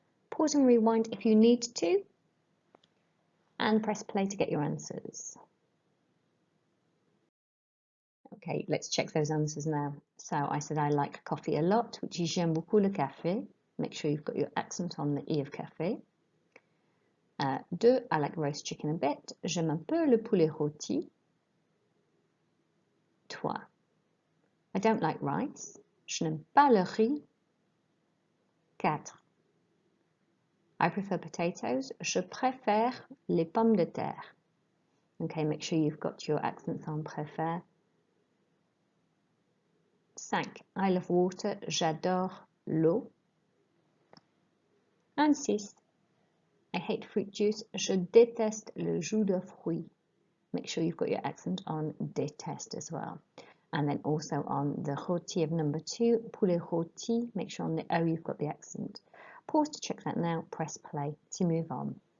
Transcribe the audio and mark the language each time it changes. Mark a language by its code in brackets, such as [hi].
[en] Pause and rewind if you need to, and press play to get your answers. Okay, let's check those answers now. So I said I like coffee a lot, which is [fr] j'aime beaucoup le café. [en] Make sure you've got your accent on the E of café. 2. I like roast chicken a bit. [fr] J'aime un peu le poulet rôti. 3. [en] I don't like rice. [fr] Je n'aime pas le riz. 4. [en] I prefer potatoes. [fr] Je préfère les pommes de terre. [en] Okay, make sure you've got your accents on préfère. 5. I love water. [fr] J'adore l'eau. [en] And 6. I hate fruit juice. [fr] Je déteste le jus de fruits. [en] Make sure you've got your accent on déteste as well. And then also on the rôti of number 2, poulet rôti. Make sure on the O you've got the accent. Pause to check that now. Press play to move on.